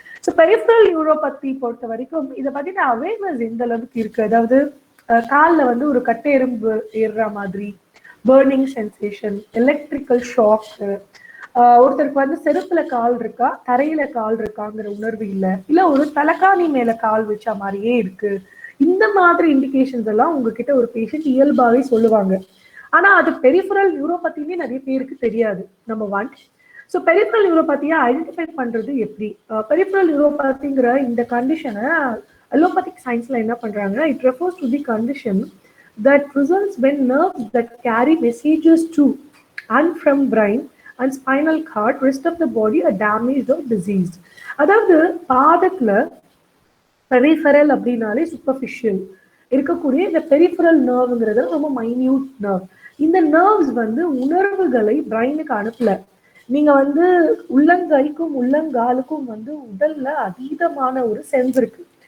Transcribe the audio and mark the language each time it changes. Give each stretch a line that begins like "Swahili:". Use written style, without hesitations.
Tamil: So peripheral neuropathy பொறுத்த வரைக்கும் இதை பத்தின அவேர்னஸ் எந்த அளவுக்கு இருக்கு, அதாவது காலில் வந்து ஒரு கட்டை எறும்பு ஏறுற மாதிரி, பர்னிங் சென்சேஷன், எலக்ட்ரிக்கல் ஷாக், ஒருத்தருக்கு வந்து செருப்புல கால் இருக்கா தரையில கால் இருக்காங்கிற உணர்வு இல்ல ஒரு தலைக்காணி மேல கால் வச்ச மாதிரியே இருக்கு, இந்த மாதிரி இண்டிகேஷன்ஸ் எல்லாம் உங்ககிட்ட ஒரு பேஷண்ட் இயல்பாவே சொல்லுவாங்க. ஆனா அது பெரிஃபரல் நியூரோபதினே நிறைய பேருக்கு தெரியாது. நம்பர் 1. ஸோ பெரிஃபரல் நியூரோபதியை ஐடென்டிஃபை பண்றது எப்படி? பெரிஃபரல் நியூரோபதிங்கிற இந்த கண்டிஷனை அலோபதிக் சயின்ஸ்ல என்ன பண்றாங்க,
English: It refers to the condition that results when nerves that carry messages to and from brain and spinal cord rest of the body are damaged or diseased.
Tamil: அதாவது பாதத்துல peripheral அப்படின்னாலே சூப்பர்ஃபிஷியல் இருக்கக்கூடிய இந்த பெரிஃபரல் நர்வ்ங்கிறது ரொம்ப minute nerve. இந்த nerves வந்து உணர்வுகளை பிரைனுக்கு அனுப்பல. நீங்க வந்து உள்ளங்கைக்கும் உள்ளங்காலுக்கும் வந்து உடல்ல அதீதமான ஒரு சென்ஸ் இருக்கு.